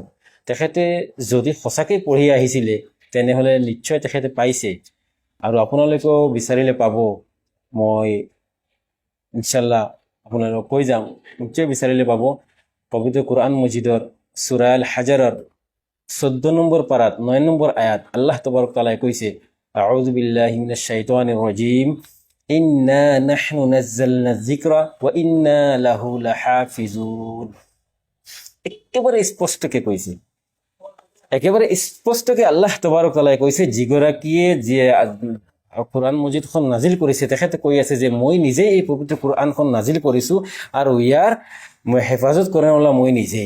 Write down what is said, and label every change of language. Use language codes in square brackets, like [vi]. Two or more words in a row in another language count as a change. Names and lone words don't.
[as] তেখেতে যদি সঁচাকৈ পঢ়ি আহিছিলে তেনেহ'লে নিশ্চয় তেখেতে পাইছে, আৰু আপোনালোকেও বিচাৰিলে পাব। মই ইনশাল্লাহ আপোনালোকক কৈ যাম, নিশ্চয় বিচাৰিলে পাব। পবিত্ৰ কোৰআন মজিদৰ সূৰা আল হাজাৰৰ 14 নম্বৰ পাৰাত 9 নম্বৰ আয়াত আল্লাহ [ar] تبارك تعالى [as] কৈছে, [ar] أعوذ بالله من الشيطان الرجيم، إنا نحن نزلنا الذكر وإنا له لحافظون. [as] একেবাৰে স্পষ্টকৈ কৈছে, একেবাৰে স্পষ্টকৈ আল্লাহ [ar] تبارك تعالى [as] কৈছে, যিগৰাকীয়ে কোৰআন মজিদখন নাজিল কৰিছে তেখেতে কৈ আছে যে মই নিজেই এই পবিত্ৰ কোৰআনখন নাজিল কৰিছোঁ, আৰু ইয়াৰ মই হেফাজত কৰা মই নিজেই।